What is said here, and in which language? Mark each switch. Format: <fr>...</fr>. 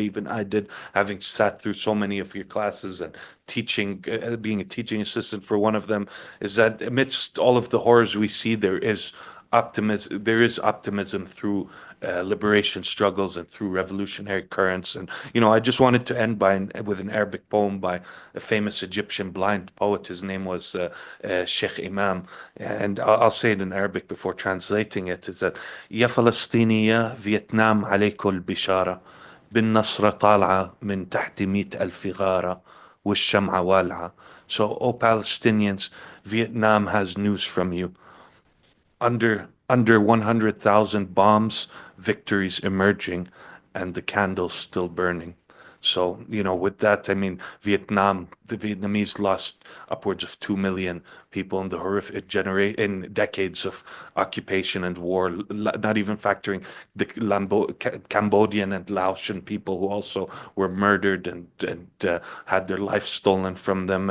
<en>Even I did, having sat through so many of your classes and teaching, being a teaching assistant for one of them, is that amidst all of the horrors we see, there is optimism through liberation struggles and through revolutionary currents. And I just wanted to end with an Arabic poem by a famous Egyptian blind poet. His name was Sheikh Imam, and I'll say it in Arabic before translating it. Is that</en> <ar>يا فلسطينية فيتنام عليكم البشارة بالنصرة طالعة من تحت 100,000 غارة والشمعة والعة.</ar> <en>So, oh Palestinians, Vietnam has news from you. Under 100,000 bombs, victories emerging, and the candles still burning. So, with that, I mean, the Vietnamese lost upwards of 2 million people in the horrific in decades of occupation and war, not even factoring the Cambodian and Laotian people who also were murdered and had their life stolen from them.</en>